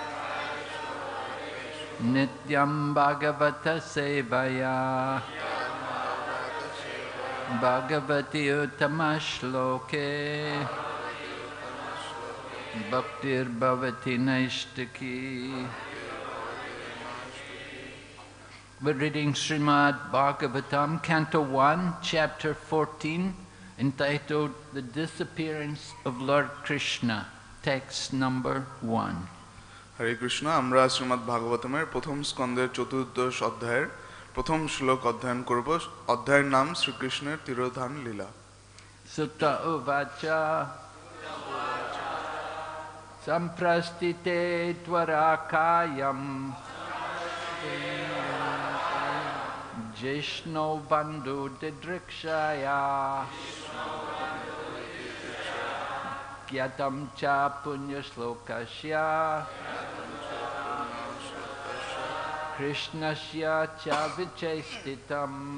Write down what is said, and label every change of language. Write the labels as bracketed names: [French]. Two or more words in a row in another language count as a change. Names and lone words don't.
[Sanskrit] नित्यम् भागवत सेवया भगवति उत्तमश्लोके भक्तिर् भवति नैष्ठिकी. [English] We're reading Srimad Bhagavatam, Canto 1, Chapter 14, entitled The Disappearance of Lord Krishna, text number 1. Hare Krishna, [Bangla] আমরা শ্রীমদ ভাগবতমের প্রথম স্কন্ধের চতুর্দশ অধ্যায়ের প্রথম শ্লোক অধ্যয়ন করব। অধ্যায়ের নাম শ্রীকৃষ্ণের তিরোধান লীলা। [Sanskrit] सूत उवाच सम्प्रस्थिते द्वारकायाम् जिष्णौ बन्धु दिदृक्षया ज्ञातम् च पुण्यश्लोकस्य कृष्णस्य च विचेष्टितम्